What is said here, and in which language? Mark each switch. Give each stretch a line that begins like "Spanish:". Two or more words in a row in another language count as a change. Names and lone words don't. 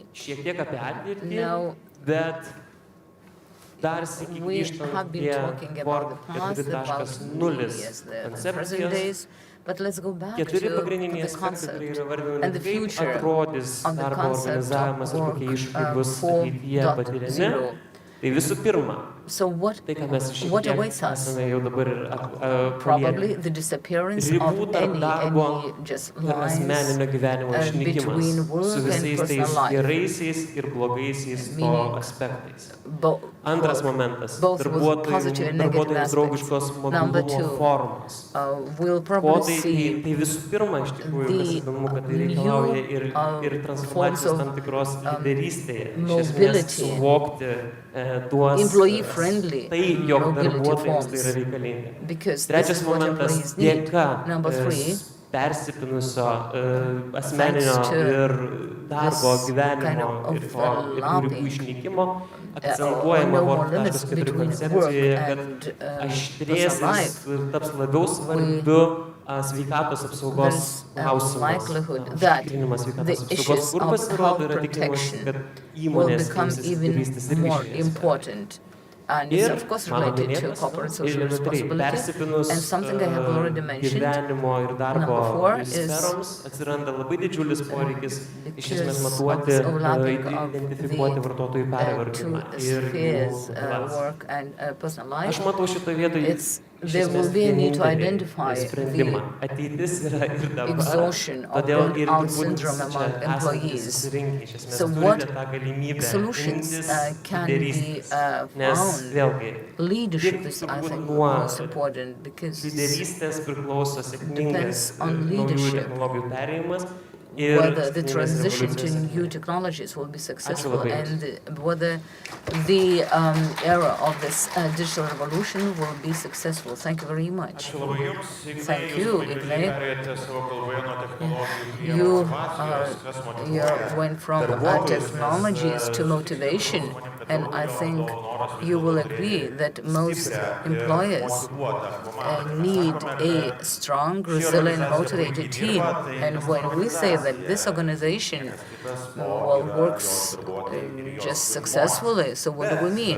Lithuanian: šiek tiek apie ateitį,
English: Now,
Lithuanian: bet dar sykį
English: we
Lithuanian: grįžtant
English: have been
Lithuanian: prie
English: talking about the past, about 4.0 yes, the present
Lithuanian: koncepcijos.
English: days, but let's go back to
Lithuanian: Keturi pagrindiniai
English: the
Lithuanian: aspektai,
English: concept
Lithuanian: kurie yra vardinami,
English: and the
Lithuanian: kaip
English: future
Lithuanian: atrodys
English: of the
Lithuanian: darbo
English: concept
Lithuanian: organizavimas ir
English: of
Lithuanian: kokie
English: work
Lithuanian: iššūkiai bus ateityje patiriami. 4.0. Tai visų pirma,
English: So what
Lithuanian: tai ką mes šiek
English: what
Lithuanian: tiek
English: awaits us?
Lithuanian: esame jau dabar ir
English: Probably
Lithuanian: palietę.
English: the disappearance
Lithuanian: Ribų
English: of
Lithuanian: tarp darbo
English: any just
Lithuanian: ir
English: lines
Lithuanian: asmeninio gyvenimo išnykimas
English: between work
Lithuanian: su
English: and
Lithuanian: visais tais
English: personal life.
Lithuanian: geraisiais ir blogaisiais to
English: Meaning
Lithuanian: aspektais.
English: Bo-
Lithuanian: Antras
English: both-
Lithuanian: momentas
English: both with positive and negative
Lithuanian: darbuotojams draugiškos
English: aspects. Number
Lithuanian: mobilumo
English: two,
Lithuanian: formos.
English: we'll
Lithuanian: Ko
English: probably
Lithuanian: tai
English: see
Lithuanian: visų pirma, iš tikrųjų, kas
English: the
Lithuanian: įdomu, kad tai
English: new,
Lithuanian: reikalauja ir
English: forms
Lithuanian: transformacijos
English: of,
Lithuanian: tam tikros lyderystėje. Iš esmės
English: mobility,
Lithuanian: suvokti tuos
English: employee-friendly
Lithuanian: tai, jog
English: mobility
Lithuanian: darbuotojams tai yra
English: forms.
Lithuanian: reikalinga.
English: Because this
Lithuanian: Trečias
English: is what
Lithuanian: momentas,
English: employees need.
Lithuanian: dėka
English: Number three,
Lithuanian: persipinusio asmeninio
English: thanks to
Lithuanian: ir darbo
English: this
Lithuanian: gyvenimo
English: kind of
Lithuanian: ir to ir tų ribų
English: overlapping,
Lithuanian: išnykimo,
English: no
Lithuanian: akcentuojama
English: more Work limits 4.0 between
Lithuanian: koncepcijoje,
English: work
Lithuanian: kad
English: and
Lithuanian: aštrės
English: personal life.
Lithuanian: ir taps labiau svarbiu sveikatos apsaugos
English: There's a
Lithuanian: klausimas.
English: likelihood that
Lithuanian: Užtikrinimas
English: the
Lithuanian: sveikatos apsaugos,
English: issues
Lithuanian: kur
English: of
Lithuanian: pasirodo yra
English: health
Lithuanian: tikrinimas,
English: protection
Lithuanian: kad
English: will
Lithuanian: įmonės
English: become
Lithuanian: imsis
English: even
Lithuanian: lyderystės irgi
English: more
Lithuanian: šioje sferoje.
English: important. And it's
Lithuanian: Ir
English: of course
Lithuanian: mano
English: related to
Lithuanian: minėtas,
English: corporate social
Lithuanian: elementariai,
English: responsibility.
Lithuanian: persipinus
English: And something I have already mentioned,
Lithuanian: gyvenimo ir darbo
English: number four is
Lithuanian: sferoms atsiranda labai didžiulis poreikis iš esmės
English: because
Lithuanian: matuoti,
English: of this overlapping of
Lithuanian: identifikuoti vartotojų
English: two
Lithuanian: pervargimą ir
English: spheres,
Lithuanian: jų balansą.
English: work and personal
Lithuanian: Aš
English: life.
Lithuanian: matau šitoje vietoje
English: There will be a need to identify
Lithuanian: sprendimą.
English: the
Lithuanian: Ateitis yra ir dabar.
English: exhaustion of
Lithuanian: Todėl ir
English: burnout
Lithuanian: turbūt
English: syndrome among
Lithuanian: čia esantys
English: employees.
Lithuanian: susirinkę iš esmės
English: So
Lithuanian: turite
English: what
Lithuanian: tą galimybę
English: solutions
Lithuanian: imtis
English: can be
Lithuanian: lyderystės. Nes
English: found?
Lithuanian: vėlgi,
English: Leadership is, I
Lithuanian: turbūt
English: think,
Lithuanian: nuo
English: most important because
Lithuanian: lyderystės priklauso sėkmingas
English: depends on
Lithuanian: naujų
English: leadership.
Lithuanian: technologijų perėjimas ir
English: whether the
Lithuanian: skaitmeninės
English: transition to
Lithuanian: revoliucijos
English: new
Lithuanian: sėkmė.
English: technologies will be successful
Lithuanian: labai.
English: and whether the era of this digital revolution will be successful. Thank you very much.
Lithuanian: Ačiū labai Jums, Ignai,
English: Thank
Lithuanian: Jūs
English: you,
Lithuanian: labai
English: Ignai.
Lithuanian: gražiai perėjote savo kalboje nuo technologijų prie
English: You,
Lithuanian: motyvacijos, kas
English: you
Lithuanian: motyvuoja
English: went from
Lithuanian: darbuotojus,
English: technologies
Lithuanian: nes,
English: to motivation, and I think you will agree that most employers need a strong, resilient, motivated team. And when we say that this organization works just successfully, so what do we mean?